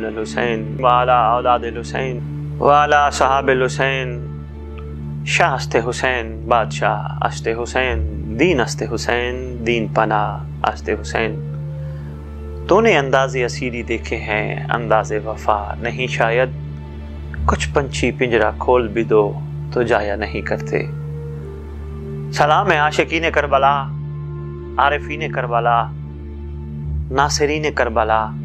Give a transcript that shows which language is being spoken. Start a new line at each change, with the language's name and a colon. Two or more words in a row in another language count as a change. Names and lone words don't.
Arabic: الحسین وعلی اولاد الحسین وعلی صحاب الحسین،
Persian: شاہ است حسین بادشاہ است حسین، دین است حسین دین پناہ است حسین۔
Urdu: تو نے انداز اسیری دیکھے ہیں انداز وفا نہیں شاید، کچھ پنچھی پنجرا کھول بھی دو تو جایا نہیں کرتے۔ سلام ہے عاشقین کربلا، عارفین کربلا، ناصرین کربلا۔